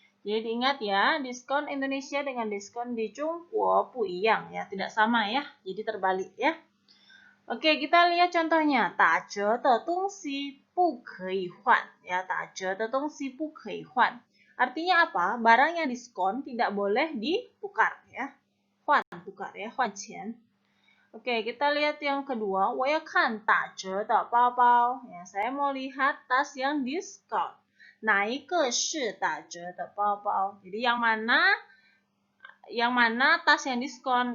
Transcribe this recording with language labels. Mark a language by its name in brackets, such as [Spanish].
[Indonesian] Jadi ingat ya, diskon Indonesia dengan diskon di Jungguo [Chinese] 不一样 [Indonesian] ya, tidak sama ya. Jadi terbalik ya. Oke, kita lihat contohnya. [Chinese] 打折的东西不可以换 ya, 打折的东西不可以换. [Indonesian] Artinya apa? Barang yang diskon tidak boleh ditukar ya. 换 tukar ya, [Chinese] 换钱. [Indonesian] Oke, kita lihat yang kedua. [Chinese] 我要看打折的包包. [Indonesian] Ya, saya mau lihat tas yang diskon. [Chinese] 哪一个是打折的包包? [Indonesian] Jadi yang mana tas yang diskon?